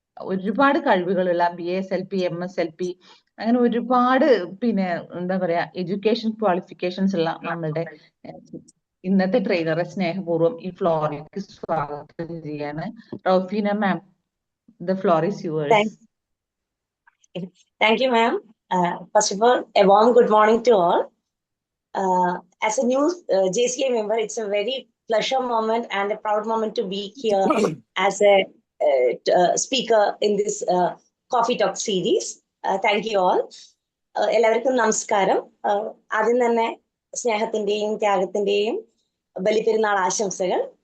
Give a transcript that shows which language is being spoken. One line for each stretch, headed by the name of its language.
Malayalam: ഒരുപാട് കഴിവുകളുള്ള BSLP, MSLP അങ്ങനെ ഒരുപാട് പിന്നെ എന്താ പറയാ എഡ്യൂക്കേഷൻ ക്വാളിഫിക്കേഷൻസ് ഉള്ള നമ്മളുടെ ഇന്നത്തെ ട്രെയിനറെ സ്നേഹപൂർവ്വം ഈ ഫ്ലോറിലേക്ക് സ്വാഗതം ചെയ്യാണ്.
English: Rofina ma'am, the floor is yours. Thank you, ma'am. First of all, a warm good morning to all. As a new JCA member, it's a very pleasure moment and a proud moment to be here as a speaker in this Coffee Talk series. Thank you all.
Malayalam: എല്ലാവർക്കും നമസ്കാരം. ആദ്യം തന്നെ സ്നേഹത്തിന്റെയും ത്യാഗത്തിന്റെയും ബലിപെരുന്നാൾ ആശംസകൾ.